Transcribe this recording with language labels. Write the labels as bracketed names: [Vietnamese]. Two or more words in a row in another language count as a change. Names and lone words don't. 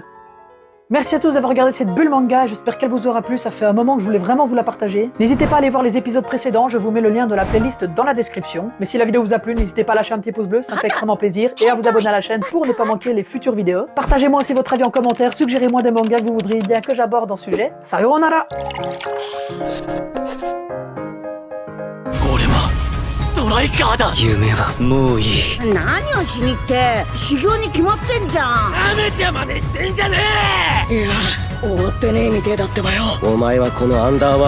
[French] Merci à tous d'avoir regardé cette bulle manga, j'espère qu'elle vous aura plu, ça fait un moment que je voulais vraiment vous la partager. N'hésitez pas à aller voir les épisodes précédents, je vous mets le lien de la playlist dans la description. Mais si la vidéo vous a plu, n'hésitez pas à lâcher un petit pouce bleu, ça me fait extrêmement plaisir, et à vous abonner à la chaîne pour ne pas manquer les futures vidéos. Partagez-moi aussi votre avis en commentaire, suggérez-moi des mangas que vous voudriez bien que j'aborde en sujet. Sayonara! [Japanese] ストライカーだ。夢はもういい。何をしにって修行に決まってんじゃん。なめて真似してんじゃねえ。いや終わってねえみてえだってばよ。